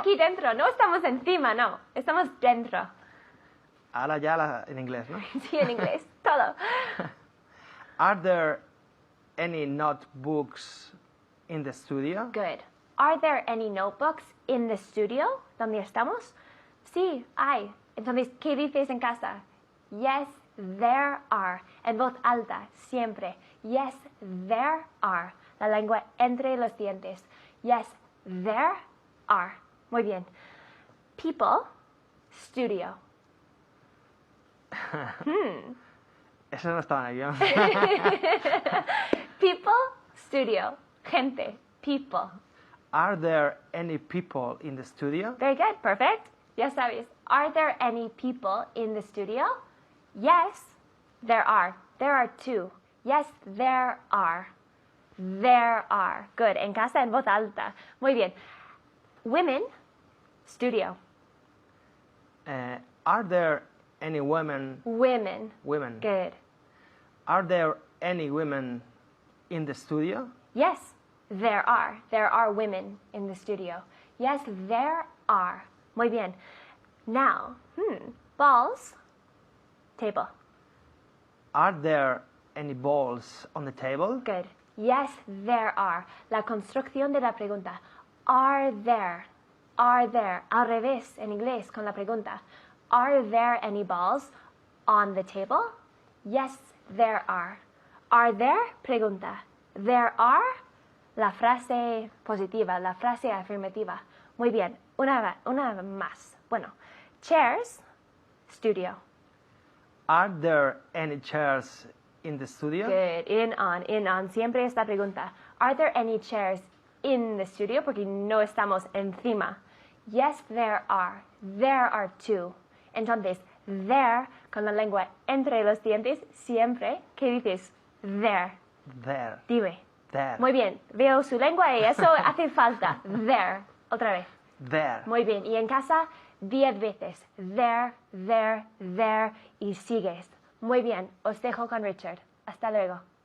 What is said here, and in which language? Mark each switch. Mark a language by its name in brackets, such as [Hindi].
[Spanish] aquí dentro. No estamos encima, no. Estamos dentro. Ahora ya en inglés, ¿no? Sí, en inglés. Todo. [English] Are there any notebooks in the studio? Good. Are there any notebooks in the studio? [Spanish] ¿Dónde estamos? Sí, hay. Entonces, ¿qué dices en casa? [English] Yes, there are. [Spanish] En voz alta, siempre. [English] Yes, there are. [Spanish] La lengua entre los dientes. [English] Yes, there are. [Spanish] Muy bien. [English] People, studio. [Spanish] Eso no estaba en el guión. [English] People, studio. [Spanish] Gente, [English] people. Are there any people in the studio? Very good, perfect. [Spanish] Ya sabes. [English] Are there any people in the studio? Yes, there are. There are two. Yes, there are. There are. Good. [Spanish] En casa en voz alta. Muy bien. [English] Women, studio. Are there any women? Women. Women. Good. Are there any women in the studio? Yes, there are. There are women in the studio. Yes, there are. [Spanish] Muy bien. [English] Now, balls, table. Are there any balls on the table? Good. Yes, there are. [Spanish] La construcción de la pregunta. [English] Are there? Are there? [Spanish] Al revés, en inglés, con la pregunta. [English] Are there any balls on the table? Yes, there are. Are there? [Spanish] Pregunta. [English] There are? [Spanish] La frase positiva, la frase afirmativa. Muy bien. Una más. Bueno. [English] Chairs, studio. Are there any chairs in the studio? Good. In on. [Spanish] Siempre esta pregunta. [English] Are there any chairs in the studio? [Spanish] Porque no estamos encima. [English] Yes, there are. There are two. [Spanish] Entonces, there, con la lengua entre los dientes, siempre, ¿qué dices? [English] There. There. [Spanish] Dime. [English] There. [Spanish] Muy bien. Veo su lengua y eso hace falta. [English] There. [Spanish] Otra vez. [English] There. [Spanish] Muy bien. Y en casa, 10 veces. [English] There, there, there. [Spanish] Y sigues. Muy bien. Os dejo con Richard. Hasta luego.